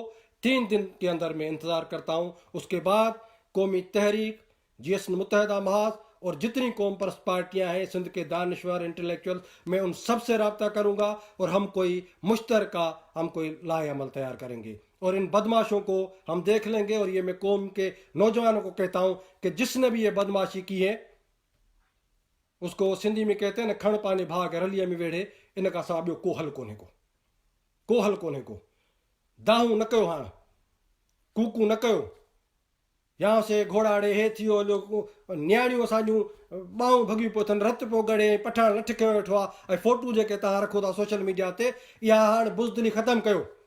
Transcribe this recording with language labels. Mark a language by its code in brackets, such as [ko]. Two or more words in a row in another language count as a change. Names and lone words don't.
[ur] 3 دن کے اندر میں انتظار کرتا ہوں۔ اس کے بعد قومی تحریک، جی ایس متحدہ محاذ اور جتنی قوم پرست پارٹیاں ہیں، سندھ کے دانشور، انٹلیکچوئل، میں ان سب سے رابطہ کروں گا اور ہم کوئی مشترکہ کوئی لائحہ عمل تیار کریں گے، اور ان بدماشوں کو ہم دیکھ لیں گے۔ اور یہ میں قوم کے نوجوانوں کو کہتا ہوں کہ جس نے بھی یہ بدماشی کی ہے، اس کو سندھی میں کہتے ہیں نا، [sd] کھڑ پانے بھاگ رلیے میں ویڑے، ان کا سا ॿियो को हल कोन्हे को। داهون نہ ڪيو، هاڻي ڪوڪو نہ ڪيو، هتان کان گهوڙاڙي هي ٿيو هليو، نياڻيون اسانجون ٻاهون ڀڳيون پيو اٿن، رت پيو ڳڙي، پٺاڻ لٺ کيو ويٺو آهي، ۽ فوٽو جيڪي توهان رکو ٿا سوشل ميڊيا تي، اها هاڻي بزدلي ختم ڪيو.